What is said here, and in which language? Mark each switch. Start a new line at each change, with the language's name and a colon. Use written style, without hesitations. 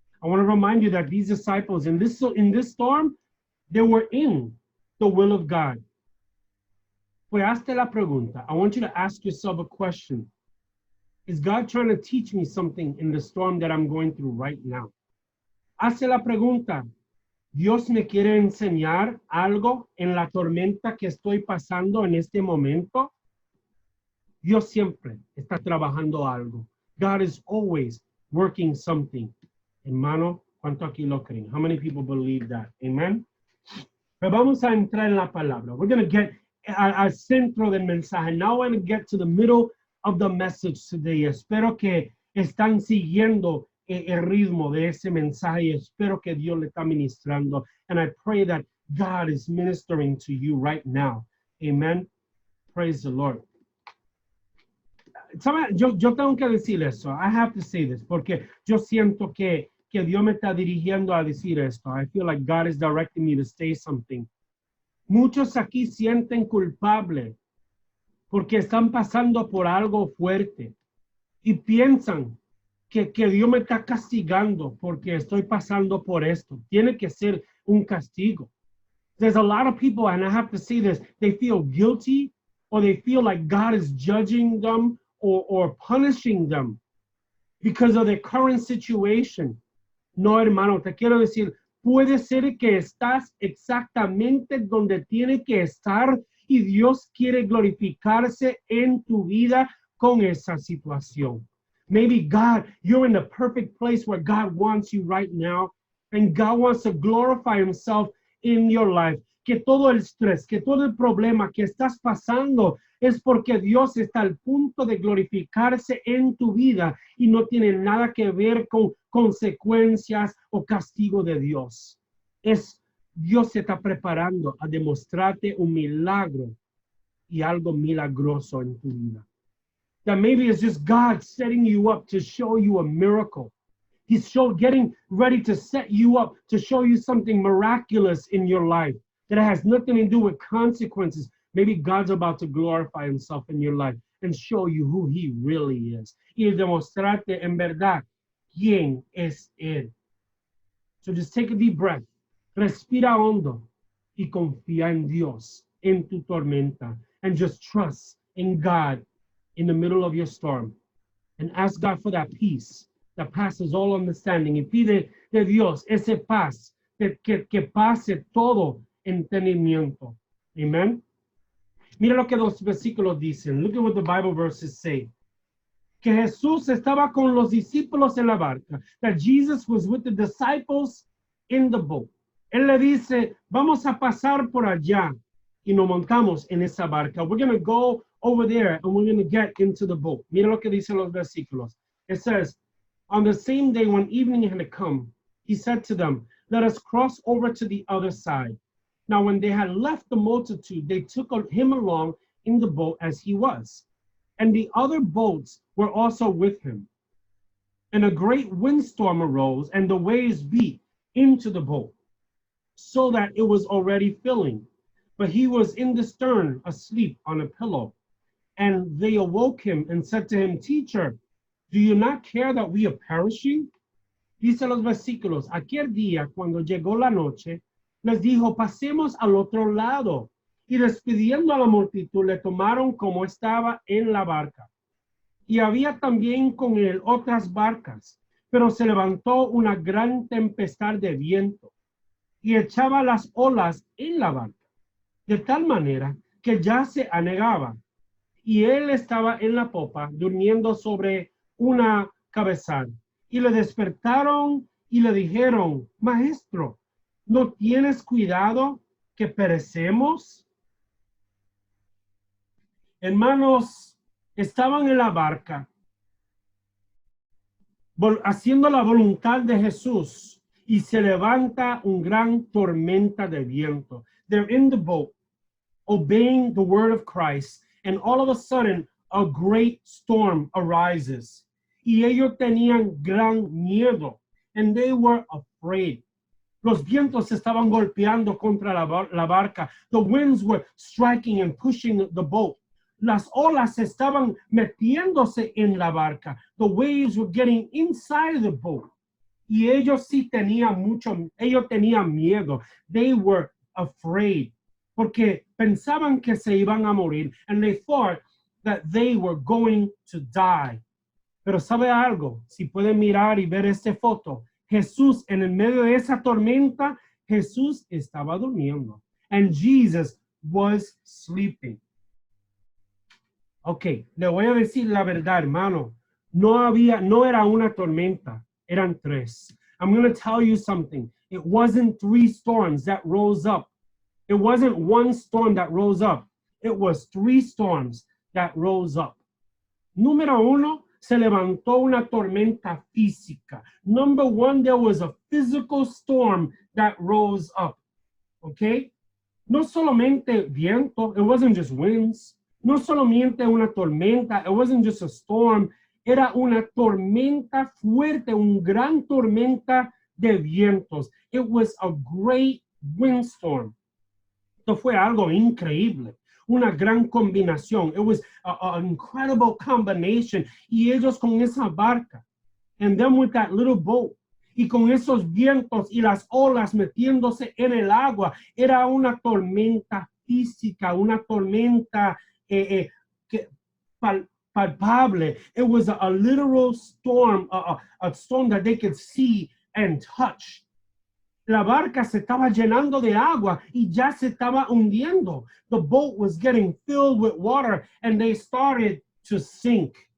English: I want to remind you that these disciples in this storm, they were in the will of God.
Spanish: Pues hazte la pregunta.
English: I want you to ask yourself a question. Is God trying to teach me something in the storm that I'm going through right now?
Spanish: Hazte la pregunta. ¿Dios me quiere enseñar algo en la tormenta que estoy pasando en este momento? Dios siempre está trabajando algo.
English: God is always working something.
Spanish: Hermano, ¿Cuánto aquí lo creen?
English: How many people believe that? Amen.
Spanish: Pero vamos a entrar en la palabra.
English: We're going to get
Spanish: al centro del mensaje.
English: Now we're going to get to the middle of the message today.
Spanish: Espero que están siguiendo el ritmo de ese mensaje y espero que Dios le está ministrando.
English: And I pray that God is ministering to you right now. Amen. Praise the Lord.
Spanish: ¿Sabe? Yo tengo que decir eso.
English: I have to say this
Spanish: porque yo siento que Dios me está dirigiendo a decir esto.
English: I feel like God is directing me to say something.
Spanish: Muchos aquí sienten culpable porque están pasando por algo fuerte y piensan que Dios me está castigando porque estoy pasando por esto. Tiene que ser un castigo.
English: There's a lot of people, and I have to say this, they feel guilty or they feel like God is judging them or punishing them because of their current situation.
Spanish: No, hermano, te quiero decir, puede ser que estás exactamente donde tiene que estar y Dios quiere glorificarse en tu vida con esa situación.
English: Maybe God, you're in the perfect place where God wants you right now, and God wants to glorify himself in your life.
Spanish: Que todo el estrés, que todo el problema que estás pasando es porque Dios está al punto de glorificarse en tu vida y no tiene nada que ver con consecuencias o castigo de Dios. Dios se está preparando a demostrarte un milagro y algo milagroso en tu vida.
English: That maybe it's just God setting you up to show you a miracle. He's getting ready to set you up to show you something miraculous in your life that has nothing to do with consequences. Maybe God's about to glorify himself in your life and show you who he really is.
Spanish: Y demostrarte en verdad quién es él.
English: So just take a deep breath.
Spanish: Respira hondo y confía en Dios en tu tormenta.
English: And just trust in God in the middle of your storm. And ask God for that peace that passes all understanding.
Spanish: Y pide de Dios ese paz que pase todo entendimiento. Amen. Mira lo que los versículos dicen.
English: Look at what the Bible verses say.
Spanish: Que Jesús estaba con los discípulos en la barca.
English: That Jesus was with the disciples in the boat.
Spanish: Él le dice, vamos a pasar por allá. Y nos montamos en esa barca.
English: We're going to go over there and we're going to get into the boat.
Spanish: Mira lo que dicen los versículos.
English: It says, on the same day when evening had come, he said to them, let us cross over to the other side. Now, when they had left the multitude, they took him along in the boat as he was. And the other boats were also with him. And a great windstorm arose, and the waves beat into the boat, so that it was already filling. But he was in the stern, asleep on a pillow. And they awoke him and said to him, Teacher, do you not care that we are perishing?
Spanish: Dice los versículos, aquel día, cuando llegó la noche, les dijo, pasemos al otro lado. Y despidiendo a la multitud, le tomaron como estaba en la barca. Y había también con él otras barcas, pero se levantó una gran tempestad de viento y echaba las olas en la barca, de tal manera que ya se anegaba. Y él estaba en la popa, durmiendo sobre una cabezal. Y le despertaron y le dijeron, Maestro, ¿no tienes cuidado que perecemos? Hermanos, estaban en la barca, haciendo la voluntad de Jesús, y se levanta un gran tormenta de viento.
English: They're in the boat, obeying the word of Christ, and all of a sudden, a great storm arises.
Spanish: Y ellos tenían gran miedo,
English: and they were afraid.
Spanish: Los vientos estaban golpeando contra la barca.
English: The winds were striking and pushing the boat.
Spanish: Las olas estaban metiéndose en la barca.
English: The waves were getting inside the boat.
Spanish: Y ellos sí ellos tenían miedo.
English: They were afraid.
Spanish: Porque pensaban que se iban a morir.
English: And they thought that they were going to die.
Spanish: Pero ¿sabe algo? Si pueden mirar y ver esta foto, Jesús en el medio de esa tormenta, Jesús estaba durmiendo.
English: And Jesus was sleeping.
Spanish: Ok, le voy a decir la verdad, hermano. No era una tormenta, eran tres.
English: I'm going to tell you something. It wasn't 3 storms that rose up. It wasn't 1 storm that rose up. It was 3 storms that rose up.
Spanish: Número 1, se levantó una tormenta física.
English: Number 1, there was a physical storm that rose up. Okay?
Spanish: No solamente viento,
English: it wasn't just winds.
Spanish: No solamente una tormenta,
English: it wasn't just a storm.
Spanish: Era una tormenta fuerte, un gran tormenta de vientos.
English: It was a great windstorm.
Spanish: Esto fue algo increíble, una gran combinación.
English: It was an incredible combination.
Spanish: Y ellos con esa barca,
English: and them with that little boat,
Spanish: y con esos vientos y las olas metiéndose en el agua, era una tormenta física, una tormenta palpable.
English: It was a literal storm, a storm that they could see and touch.
Spanish: La barca se estaba llenando de agua y ya se estaba hundiendo.
English: The boat was getting filled with water and they started to sink.